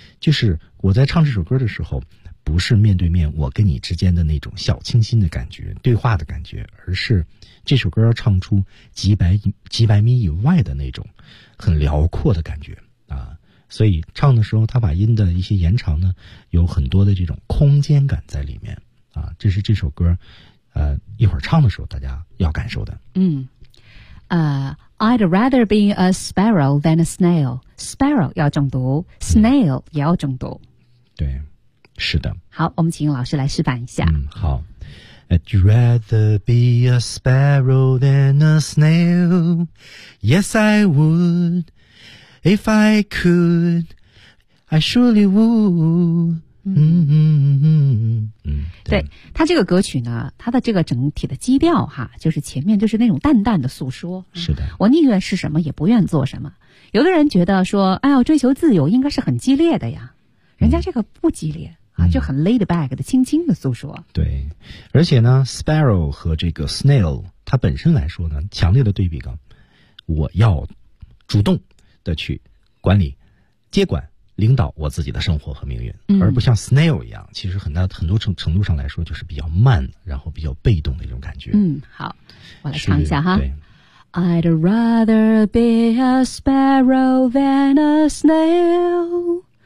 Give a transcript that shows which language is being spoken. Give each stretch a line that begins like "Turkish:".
Chinese: 就是我在唱这首歌的时候，不是面对面我跟你之间的那种小清新的感觉、对话的感觉，而是这首歌要唱出几百米以外的那种很辽阔的感觉啊。所以唱的时候，他把音的一些延长呢，有很多的这种空间感在里面。啊，这是这首歌，一会儿唱的时候大家要感受的。
English: 嗯，I'd rather be a sparrow than a snail.
Chinese: Sparrow 要重读 ，snail 也要重读、嗯。对，是的。好，我们请老师来示范一下。嗯，好。
English: I'd rather be a sparrow than a snail. Yes, I would. If I could, I surely would. 嗯，
Chinese: 对，他这个歌曲呢，他的这个整体的基调哈，就是前面就是那种淡淡的诉说。是的，我宁愿是什么，也不愿做什么。有的人觉得说，哎呦，追求自由应该是很激烈的呀，人家这个不激烈、就很 laid back 的，轻轻的诉说。对，而且呢 ，sparrow 和这个 snail， 它本身来说呢，强烈的对比感，我要主动的去管理、接管。领导我自己的生活和命运，而不像 snail 一样，其实很多程度上来说就是比较慢，然后比较被动的一种感觉。嗯，好，我来唱一下哈。
English: I'd rather be a sparrow than a snail.